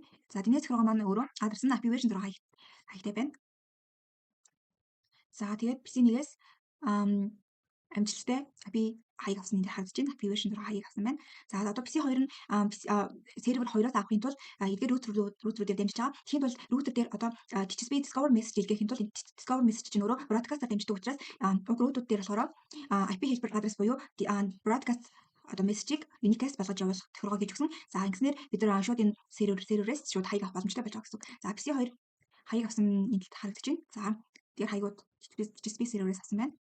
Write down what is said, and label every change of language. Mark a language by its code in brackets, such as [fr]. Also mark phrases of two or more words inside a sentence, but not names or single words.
[mn] За DNS тохиргоо маань өөрөө адрес нь [en] IP version 6 [mn] хаягтай байна. За тэгээд PC1-ээс амжилттай IP хаяг авсан энэ харагдаж байна. [en] IP version 6 [mn] хаяг авсан байна. За одоо PC2 нь сервер 2-оос авахын тулд эдгээр router дээр дамжиж байгаа. Тэгэхэд бол router дээр одоо [en] TCP discover message [mn] илгээхин тулд [en] discover message [mn] чинь өөрөө broadcast-аар дамждаг учраас router дээр болохоор IP хэлбэр адрес буюу broadcast одоо мессежийг unicast болгож явуулах тохиргоо хийж өгсөн. За ингэснээр бид нар шууд энэ серверээс шууд хаяг авах боломжтой болж байгаа гэсэн. За PC2 хаяг авсан энд харагдаж байна. За тэр хаягууд TCP серверээс авсан байна.